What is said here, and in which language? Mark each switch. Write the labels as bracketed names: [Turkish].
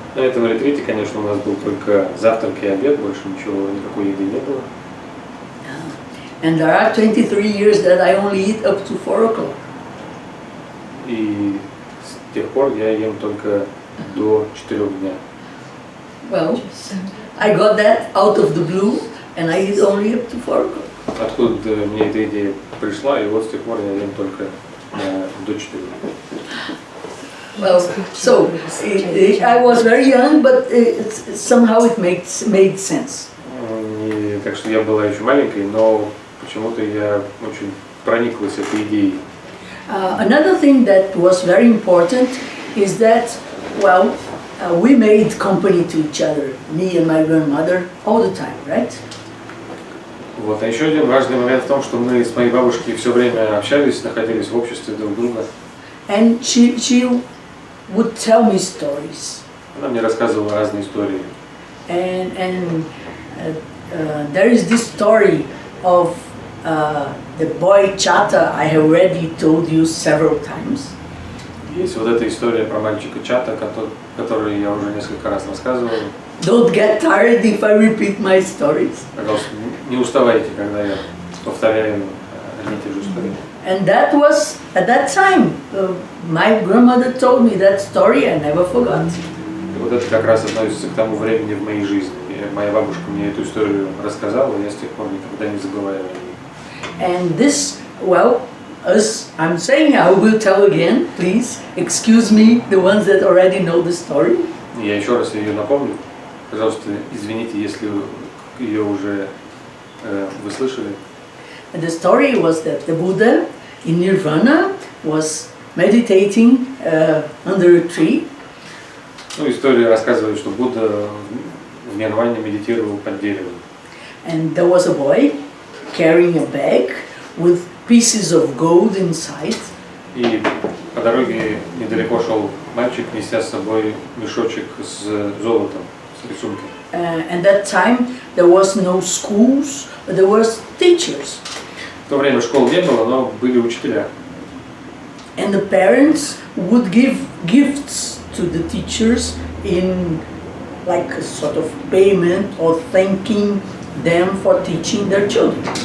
[Russian] На этом ретрите, конечно, у нас был только завтрак и обед, больше ничего, никакой еды не было. [English] And there are 23 years that I only eat up to 4 o'clock. [Russian] И с тех пор я ем только до 4 дня. [English] Well, I got that out of the blue, and I eat only up to 4 o'clock. [Russian] Откуда мне эта идея пришла, и вот с тех пор я ем только до 4. [English] Well, so I was very young, but somehow it made sense. [Russian] И, так что я была еще маленькой, но почему-то я очень прониклась этой идеей. [English] Another thing that was very important is that, well, we made company to each other, me and my grandmother, all the time, right? [Russian] Вот. А еще один важный момент в том, что мы с моей бабушкой все время общались, находились в обществе друг друга. [English] And she would tell me stories. [Russian] Она мне рассказывала разные истории. [English] And there is this story of the boy Chata I have already told you several times. [Russian] Есть вот эта история про мальчика Чата, которую я уже несколько раз рассказывал. [English] Don't get tired if I repeat my stories. [Russian] Пожалуйста, не уставайте, когда я повторяю одни и те же истории. [English] And that was, at that time, my grandmother told me that story, I never forgot. [Russian] И вот это как раз относится к тому времени в моей жизни. И моя бабушка мне эту историю рассказала, и я с тех пор никогда не забываю о ней. [English] And this, well, as I'm saying, I will tell again, please, excuse me, the ones that already know the story. [Russian] Я еще раз ее напомню. Пожалуйста, извините, если ее уже вы слышали. [English] And the story was that the Buddha in Nirvana was meditating under a tree. [Russian] Ну, история рассказывает, что Будда в нирване медитировал под деревом. [English] And there was a boy carrying a bag with pieces of gold inside. [Russian] И по дороге недалеко шел мальчик, неся с собой мешочек с золотом, с рисунком. [English] And that time there was no schools, but there was teachers. [Russian] В то время школ не было, но были учителя. [English] And the parents would give gifts to the teachers in like a sort of payment or thanking them for teaching their children.